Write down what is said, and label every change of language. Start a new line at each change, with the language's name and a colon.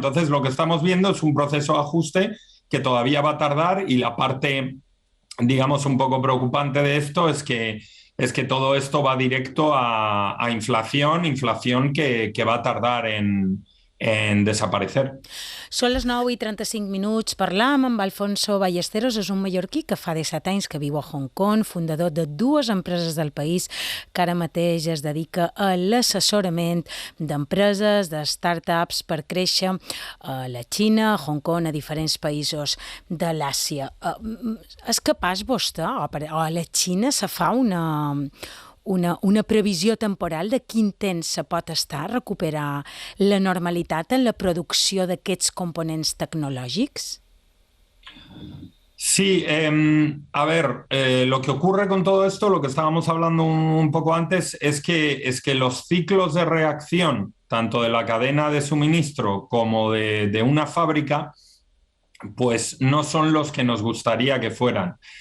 Spanish: Entonces lo que estamos viendo es un proceso de ajuste que todavía va a tardar y la parte, digamos, un poco preocupante de esto es que todo esto va directo a inflación que va a tardar en desaparecer.
Catalan: Són les 9:35. Parlam amb Alfonso Ballesteros, és un mallorquí que fa 17 anys que viu a Hong Kong, fundador de 2 empreses del país que ara mateix es dedica a l'assessorament d'empreses, de start-ups per créixer a la Xina, a Hong Kong, a diferents països de l'Àsia. És capaç vostè, o a la Xina se fa una previsió temporal de quin temps se pot estar a recuperar la normalitat en la producció d'aquests components tecnològics?
Spanish: Sí, a ver, lo que ocurre con todo esto, lo que estábamos hablando un poco antes, es que los ciclos de reacción, tanto de la cadena de suministro como de una fábrica, pues no son los que nos gustaría que fueran.